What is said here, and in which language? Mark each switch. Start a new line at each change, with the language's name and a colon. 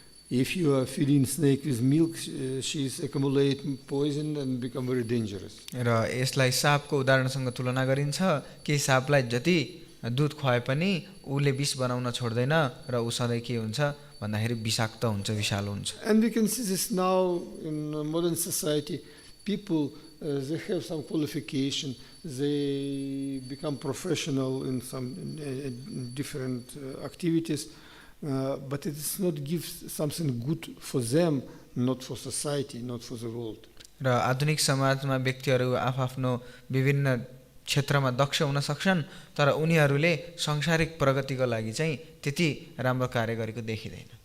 English: If you are feeding snake with milk, she is accumulating poison and become very dangerous.
Nepali: र यसलाई सापको उदाहरणसँग तुलना गरिन्छ कि सापलाई जति दूध खुवाए पनि उले विष बनाउन छोड्दैन र उ सधैँ के हुन्छ भन्दाखेरि विषाक्त हुन्छ, विषालु हुन्छ।
English: And we can see this now in modern society. People they have some qualification, they become professional in some different activities, but it does not give something good for them, not for society, not for the world.
Nepali: र आधुनिक समाजमा व्यक्तिहरू आफआफ्नो विभिन्न क्षेत्रमा दक्ष हुन सक्छन्, तर उनीहरूले सांसारिक प्रगतिको लागि चाहिँ त्यति राम्रो कार्य गरेको देखिदैन।